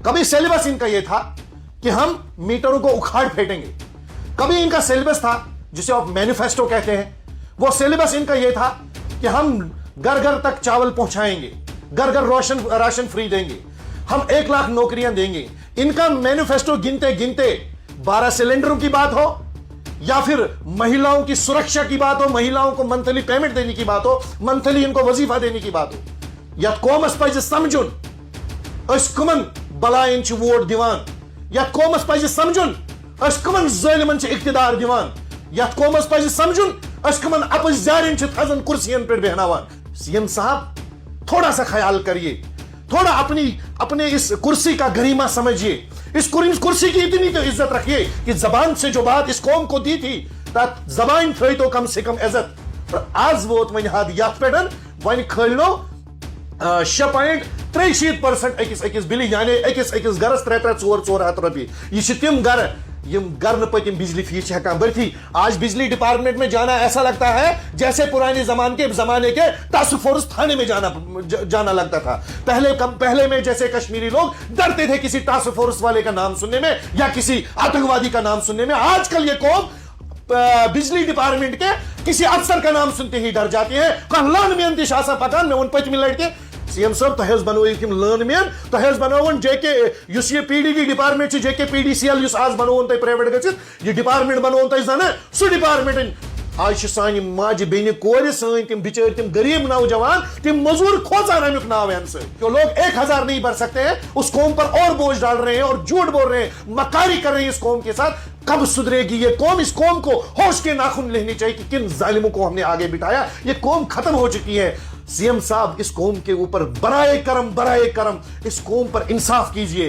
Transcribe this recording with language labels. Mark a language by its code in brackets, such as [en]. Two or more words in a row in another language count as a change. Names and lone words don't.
[ur] کبھی سلیبس ان کا یہ تھا کہ ہم میٹروں کو اکھاڑ پھینٹیں گے، کبھی ان کا سلیبس تھا جسے آپ مینیفیسٹو کہتے ہیں، وہ سلیبس ان کا یہ تھا کہ ہم گھر گھر تک چاول پہنچائیں گے، گھر گھر راشن فری دیں گے، ہم 1 لاکھ نوکریاں دیں گے۔ ان کا مینیفیسٹو گنتے گنتے 12 سلنڈروں کی بات ہو، یا پھر مہیلاؤں کی سرکشا کی بات ہو، مہیلاؤں کو منتھلی پیمنٹ دینے کی بات ہو، منتھلی ان کو وظیفہ دینے کی بات ہو، [ks] یا قومس پزِ سمجھن اس کمن بلائن چھ ووٹ دیوان، یا قومس پزِ سمجھن اس کمن ظالمن چھ اقتدار دیوان، یا قومس پزِ سمجھن اس کمن اپز جارن چھ تھزن کرسین پر بہناوان۔ [ur] سی ایم صاحب تھوڑا سا خیال کریے، تھوڑا اپنے اس کرسی کا گریما سمجھیے، اس کرسی کی اتنی تو عزت رکھیے کہ زبان سے جو بات اس قوم کو دی تھی، زبان تھوئی تو کم سے کم عزت۔ [ks] اور آز ووت ون حد یت پہ ون کھلنو 6.63% أکس بلی، یعنی أکس گرس 300-400 ہتھ رۄپیہِ۔ یہ چھ تم گھر یم گر نہ پتم بجلی فیس ہیکان بھرتھی۔ [ur] آج بجلی ڈپارٹمنٹ میں جانا ایسا لگتا ہے جیسے پرانے زمانے کے ٹاسک فورس تھانے میں جانا لگتا تھا۔ پہلے میں جیسے کشمیری لوگ ڈرتے تھے کسی ٹاسک فورس والے کا نام سننے میں یا کسی آتنکوادی کا نام سننے میں، آج کل یہ قوم بجلی ڈپارٹمنٹ کے کسی افسر کا نام سنتے ہی ڈر جاتے ہیں۔ [ks] کانٛہہ لٲنہٕ مین تہِ چھُ آسان پکان، مےٚ ووٚن پٔتمہِ لٹہِ سی ایم صاحب تۄہہِ حظ بنٲیِو تِم لٲنہٕ مین، تۄہہِ حظ بنٲوُن جے کے یُس یہِ پی ڈی ڈی ڈپارٹمنٹ چھُ، جے کے پی ڈی سی ایل یُس آز بنووُن تۄہہِ پرایویٹ گٔژھِتھ، یہِ ڈپارٹمنٹ بنووُن تۄہہِ زنہٕ سُہ ڈپارٹمنٹ۔ آج چھِ سانہِ ماجہِ بیٚنہِ کورِ، سٲنۍ تِم بِچٲرۍ تِم غریب نوجوان، تِم مزدور کھوژان امیُک ناو ہینہٕ سۭتۍ۔ [ur] جو لوگ 1000 نہیں بھر سکتے ہیں، اس قوم پر اور بوجھ ڈال رہے ہیں اور جھوٹ بول رہے ہیں، مکاری کر رہے ہیں اس قوم کے ساتھ۔ کب سدھرے گی یہ قوم؟ اس قوم کو ہوش کے ناخن لینے چاہیے کہ کن ظالموں کو ہم نے آگے بٹھایا۔ یہ قوم ختم ہو چکی ہے۔ سی ایم صاحب اس قوم کے اوپر برائے کرم اس قوم پر انصاف کیجئے۔